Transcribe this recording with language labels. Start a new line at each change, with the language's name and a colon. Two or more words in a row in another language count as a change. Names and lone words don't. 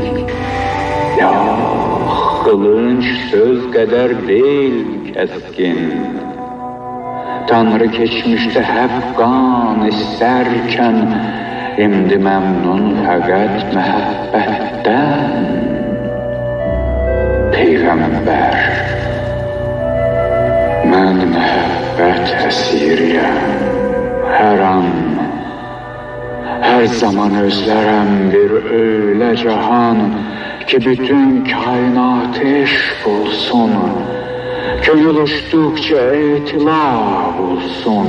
Turkish: Ya kılınç söz kadar değil keskin. Tanrı geçmişte hep kan isterken, şimdi memnun fakat mehabbetten. Peygamber,
Azerbaijani: Mən məhəbbət əsiriyəm.
Turkish: Hər an, hər zaman özlərəm bir öyle cahan ki bütün kainat eşq olsun. Gönül uçtukça etilaf olsun.